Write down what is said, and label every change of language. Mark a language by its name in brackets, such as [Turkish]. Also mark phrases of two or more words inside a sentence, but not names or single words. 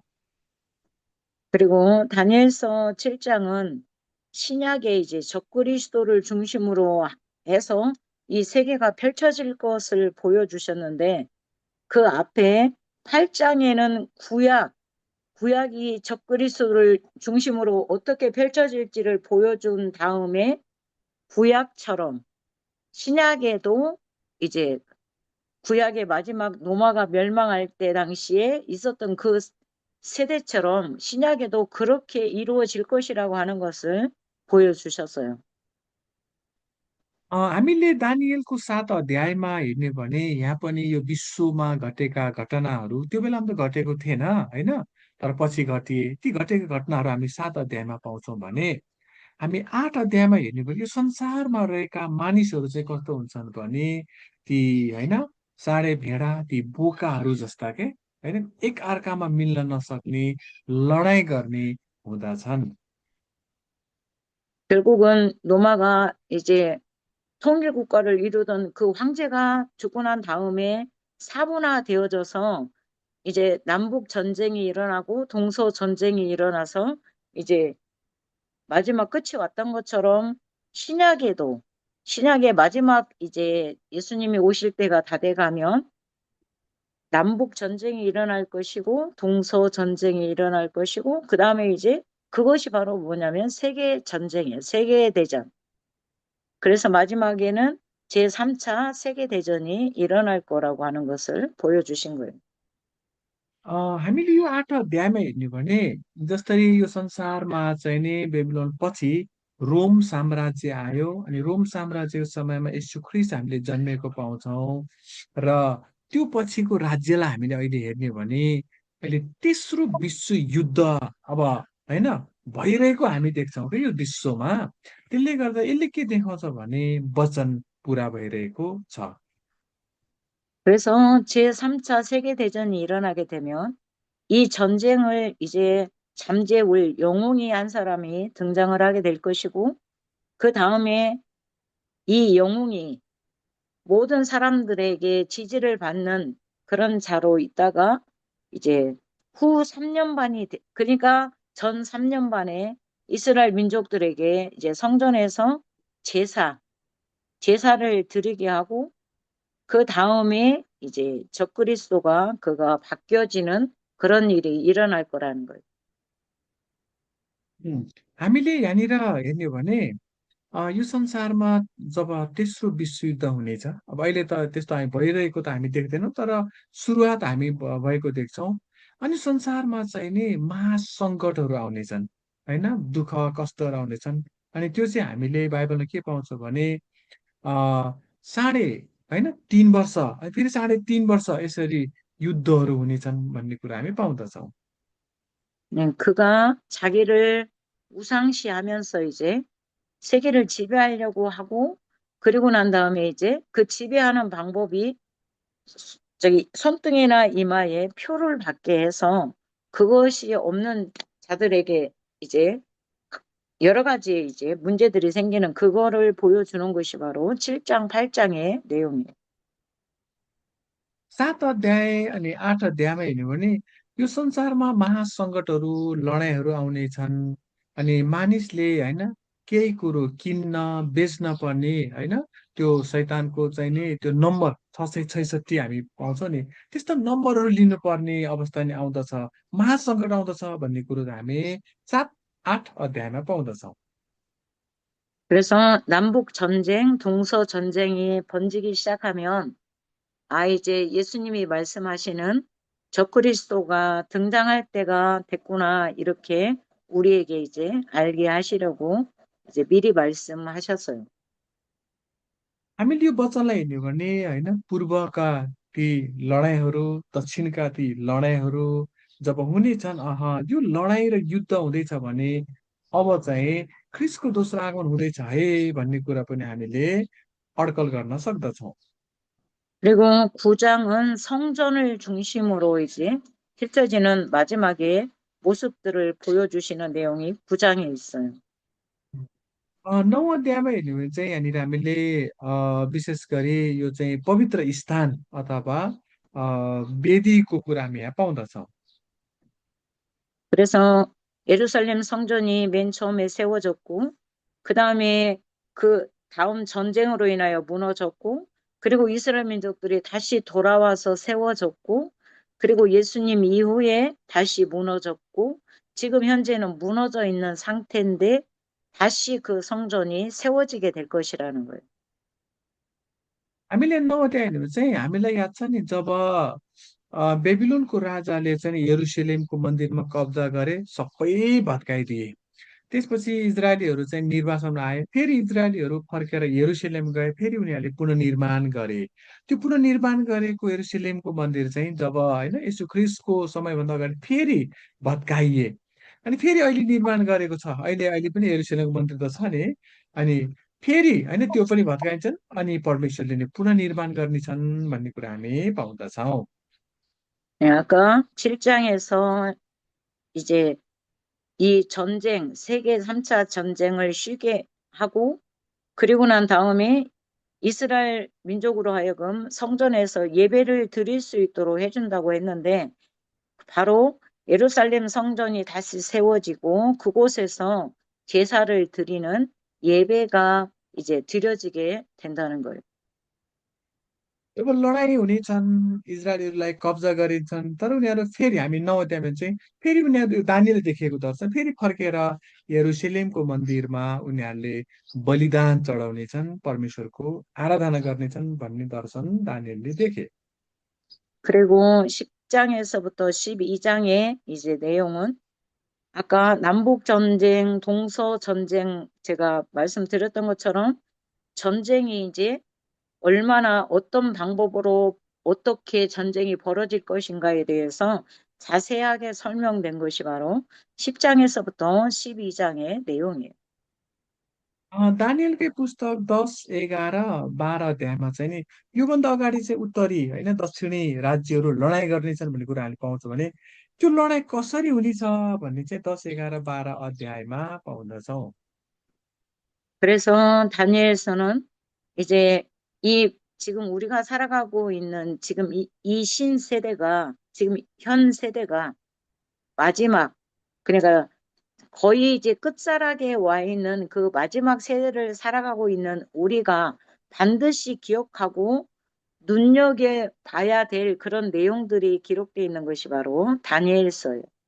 [Korean] 그리고 다니엘서 7장은 신약의 이제 적그리스도를 중심으로 해서 이 세계가 펼쳐질 것을 보여주셨는데 그 앞에 8장에는 구약이 적그리스도를 중심으로 어떻게 펼쳐질지를 보여준 다음에 구약처럼 신약에도 이제 구약의 마지막 로마가 멸망할 때 당시에 있었던 그 세대처럼 신약에도 그렇게 이루어질 것이라고 하는 것을 보여주셨어요. [Nepali] हामीले दानिएलको 7 अध्यायमा हेर्ने भने यहाँ पनि यो विश्वमा घटेका घटनाहरू त्यो बेलामा त घटेको थिएन होइन, तर पछि घटिए ती घटेका घटनाहरू हामी 7 अध्यायमा पाउँछौँ भने हामी 8 अध्यायमा हेर्ने भने यो संसारमा रहेका मानिसहरू चाहिँ कस्तो हुन्छन् भने ती होइन साँडे भेडा ती बोकाहरू जस्ता के होइन एक अर्कामा मिल्न नसक्ने लडाइँ गर्ने हुँदछन्। [Korean] 결국은 로마가 이제 통일 국가를 이루던 그 황제가 죽고 난 다음에 사분화되어져서 이제 남북 전쟁이 일어나고 동서 전쟁이 일어나서 이제 마지막 끝이 왔던 것처럼 신약에도 신약의 마지막 이제 예수님이 오실 때가 다 돼가면 남북 전쟁이 일어날 것이고 동서 전쟁이 일어날 것이고 그 다음에 이제 그것이 바로 뭐냐면 세계 전쟁이에요. 세계 대전. 그래서 마지막에는 제3차 세계 대전이 일어날 거라고 하는 것을 보여주신 거예요. [Nepali] हामीले यो 8 अध्यायमा हेर्ने भने जसरी यो संसारमा चाहिँ नि बेबिलोन पछि रोम साम्राज्य आयो अनि रोम साम्राज्यको समयमा यीशु ख्रीष्ट हामीले जन्मेको पाउँछौँ र त्यो पछिको राज्यलाई हामीले अहिले हेर्ने भने अहिले तेस्रो विश्व युद्ध अब होइन भइरहेको हामी देख्छौँ कि यो विश्वमा, त्यसले गर्दा यसले के देखाउँछ भने वचन पुरा भइरहेको छ। [Korean] 그래서 제3차 세계 대전이 일어나게 되면 이 전쟁을 이제 잠재울 영웅이 한 사람이 등장을 하게 될 것이고 그 다음에 이 영웅이 모든 사람들에게 지지를 받는 그런 자로 있다가 이제 후 3년 반이 그러니까 전 3년 반에 이스라엘 민족들에게 이제 성전에서 제사, 제사를 드리게 하고 그 다음에 이제 적그리스도가 그가 바뀌어지는 그런 일이 일어날 거라는 거예요. [Nepali] हामीले यहाँनिर हेर्ने हो भने यो संसारमा जब तेस्रो विश्वयुद्ध हुनेछ, अब अहिले त त्यस्तो हामी भइरहेको त हामी देख्दैनौँ, तर सुरुवात हामी भएको देख्छौँ। अनि संसारमा चाहिँ नि महासङ्कटहरू आउनेछन् होइन, दुःख कष्टहरू आउनेछन्। अनि त्यो चाहिँ हामीले बाइबलमा के पाउँछौँ भने अ, साढे होइन 3 वर्ष अनि फेरि 3.5 वर्ष यसरी युद्धहरू हुनेछन् भन्ने कुरा हामी पाउँदछौँ। [Korean] 그가 자기를 우상시하면서 이제 세계를 지배하려고 하고 그리고 난 다음에 이제 그 지배하는 방법이 저기 손등이나 이마에 표를 받게 해서 그것이 없는 자들에게 이제 여러 가지 이제 문제들이 생기는 그거를 보여주는 것이 바로 7장, 8장의 내용이에요. [Nepali] 7 अध्याय अनि 8 अध्यायमा हेर्ने हो भने यो संसारमा महासङ्कटहरू लडाइँहरू आउने छन् अनि मानिसले होइन केही कुरो किन्न बेच्न पर्ने होइन त्यो शैतानको चाहिँ नि त्यो नम्बर 666 हामी पाउँछौँ नि, त्यस्तो नम्बरहरू लिनुपर्ने अवस्था नि आउँदछ, महासङ्कट आउँदछ भन्ने कुरो चाहिँ हामी 7 8 अध्यायमा पाउँदछौँ। [Korean] 그래서 남북 전쟁, 동서 전쟁이 번지기 시작하면 아 이제 예수님이 말씀하시는 적그리스도가 등장할 때가 됐구나 이렇게 우리에게 이제 알게 하시려고 이제 미리 말씀하셨어요. [Nepali] हामीले यो वचनलाई हेर्ने हो भने होइन पूर्वका ती लडाइँहरू दक्षिणका ती लडाइँहरू जब हुनेछन् यो लडाइँ र युद्ध हुँदैछ भने अब चाहिँ ख्रिस्टको दोस्रो आगमन हुँदैछ है भन्ने कुरा पनि हामीले अड्कल गर्न सक्दछौँ। [Korean] 그리고 9장은 성전을 중심으로 이제 펼쳐지는 마지막에 모습들을 보여주시는 내용이 9장에 있어요. [Nepali] 9 अध्यायमा हेर्ने हो भने चाहिँ यहाँनिर हामीले विशेष गरी यो चाहिँ पवित्र स्थान अथवा वेदीको कुरा हामी यहाँ पाउँदछौँ। [Korean] 그래서 예루살렘 성전이 맨 처음에 세워졌고, 그 다음에 그 다음 전쟁으로 인하여 무너졌고, 그리고 이스라엘 민족들이 다시 돌아와서 세워졌고, 그리고 예수님 이후에 다시 무너졌고 지금 현재는 무너져 있는 상태인데 다시 그 성전이 세워지게 될 것이라는 거예요. [Nepali] हामीले नवट्यायो भने चाहिँ हामीलाई याद छ नि जब बेबिलोनको राजाले चाहिँ यरुसलेमको मन्दिरमा कब्जा गरे सबै भत्काइदिए। त्यसपछि इजरायलीहरू चाहिँ निर्वासनमा आए, फेरि इजरायलीहरू फर्केर यरुसलेम गए, फेरि उनीहरूले पुनर्निर्माण गरे। त्यो पुनर्निर्माण गरेको यरुसलेमको मन्दिर चाहिँ जब होइन यसु ख्रिस्टको समयभन्दा अगाडि फेरि भत्काइए, अनि फेरि अहिले निर्माण गरेको छ। अहिले अहिले पनि यरुसलेमको मन्दिर त छ नि। अनि फेरि होइन त्यो पनि भत्काइन्छन्, अनि परमेश्वरले नै पुनर्निर्माण गर्नेछन् भन्ने कुरा हामी पाउँदछौँ। [Korean] 아까 7장에서 이제 이 전쟁, 세계 3차 전쟁을 쉬게 하고 그리고 난 다음에 이스라엘 민족으로 하여금 성전에서 예배를 드릴 수 있도록 해준다고 했는데 바로 예루살렘 성전이 다시 세워지고 그곳에서 제사를 드리는 예배가 이제 드려지게 된다는 거예요. [Nepali] जब लडाइँ हुनेछन्, इजरायलीहरूलाई कब्जा गरिन्छन्, तर उनीहरू फेरि हामी नवट्यायो भने चाहिँ फेरि उनीहरू दानिएलले देखिएको दर्शन फेरि फर्केर यरुसलेमको मन्दिरमा उनीहरूले बलिदान चढाउनेछन्, परमेश्वरको आराधना गर्नेछन् भन्ने दर्शन दानिएलले देखे। [Korean] 그리고 10장에서부터 12장의 이제 내용은 아까 남북 전쟁, 동서 전쟁 제가 말씀드렸던 것처럼 전쟁이 이제 얼마나 어떤 방법으로 어떻게 전쟁이 벌어질 것인가에 대해서 자세하게 설명된 것이 바로 10장에서부터 12장의 내용이에요. [Nepali] दानिएलकै पुस्तक 10, 11, 12 अध्यायमा चाहिँ नि योभन्दा अगाडि चाहिँ उत्तरी होइन दक्षिणी राज्यहरू लडाइँ गर्नेछन् भन्ने कुरा हामीले पाउँछौँ भने त्यो लडाइँ कसरी हुनेछ भन्ने चाहिँ 10, 11, 12 अध्यायमा पाउँदछौँ। [Korean] 그래서 다니엘서는 이제 이 지금 우리가 살아가고 있는 지금 이 신세대가 지금 현 세대가 마지막 그러니까 거의 이제 끝자락에 와 있는 그 마지막 세대를 살아가고 있는 우리가 반드시 기억하고 눈여겨봐야 될 그런 내용들이 기록되어 있는 것이 바로 다니엘서예요.